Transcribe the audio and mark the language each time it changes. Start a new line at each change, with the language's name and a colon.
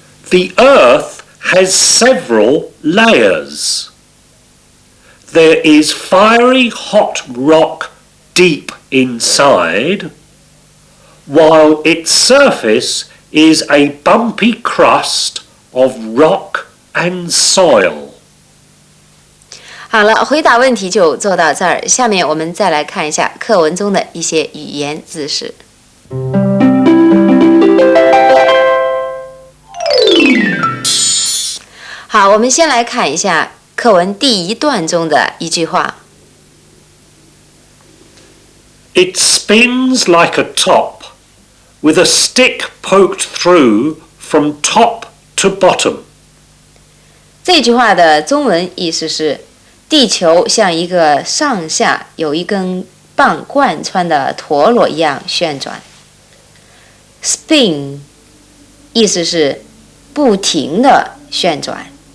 English: The Earth has several layers. There is fiery hot rock deep inside, while its surface is a bumpy crust of rock and soil.
Chinese: 好了，回答问题就做到这儿。下面我们再来看一下课文中的一些语言知识。好，我们先来看一下课文第一段中的一句话。
English: It spins like a top, with a stick poked through from top to bottom.
Chinese: 这句话的中文意思是：地球像一个上下有一根棒贯穿的陀螺一样旋转。 Spin 意思是不停的旋转。